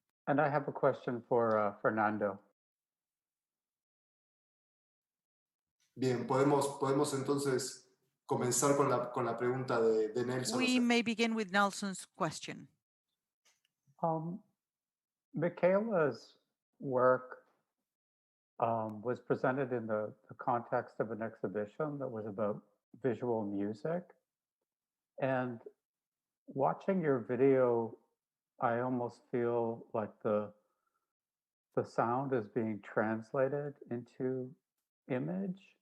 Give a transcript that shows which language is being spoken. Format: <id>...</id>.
<en>And I have a question for Fernando.</en> <es>Bien, podemos entonces comenzar con la pregunta de Nelson.</es> <en>We may begin with Nelson's question. Michaela's work was presented in the context of an exhibition that was about visual music. And watching your video, I almost feel like the sound is being translated into image.</en>